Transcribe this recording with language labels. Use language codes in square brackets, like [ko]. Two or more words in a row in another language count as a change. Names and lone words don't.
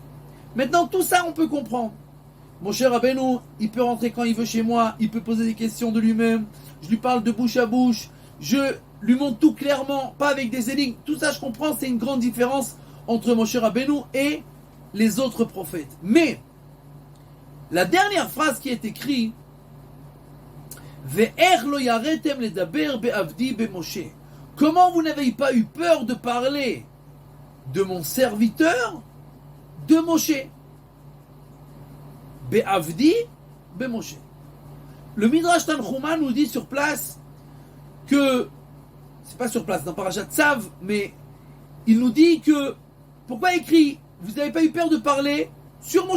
[fr] Maintenant, tout ça, on peut comprendre. Mon cher Rabbeinu, il peut rentrer quand il veut chez moi, il peut poser des questions de lui-même, je lui parle de bouche à bouche, je lui montre tout clairement, pas avec des énigmes. Tout ça, je comprends, c'est une grande différence entre Moshe Rabbeinu et les autres prophètes. Mais, la dernière phrase qui est écrite, [he] ואיך לא יראתם לדבר בעבדי במשה. [fr] Comment vous n'avez pas eu peur de parler de mon serviteur, de Moshe? [he] בעבדי במשה. [fr] Le Midrash Tanchuma nous dit sur place que, c'est pas sur place, dans Parashat Tzav, mais il nous dit que, pourquoi écrit, vous n'avez pas eu peur de parler sur Moshe?